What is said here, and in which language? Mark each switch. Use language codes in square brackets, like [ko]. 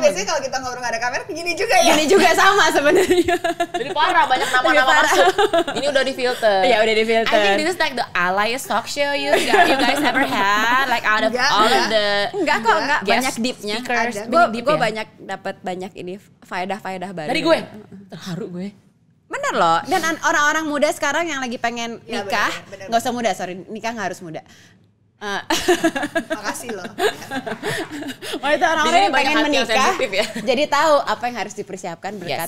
[id] Biasanya kalau kita ngobrol nggak ada kamera, begini juga ya. Gini juga sama sebenarnya. Jadi parah, banyak nama-nama masuk. Ini udah di filter. Iya udah di filter. [en] I think this is like the alliest talk show you guys ever had, like out of all of the. [id] Enggak banyak deepnya. Gue banyak dapat banyak ini faedah baru. Dari gue terharu gue. Bener loh. Dan orang-orang muda sekarang yang lagi pengen nikah, nggak usah muda, nikah nggak harus muda. Makasih loh. Itu orang-orang yang pengen menikah, ya? Jadi tahu apa yang harus dipersiapkan berkat.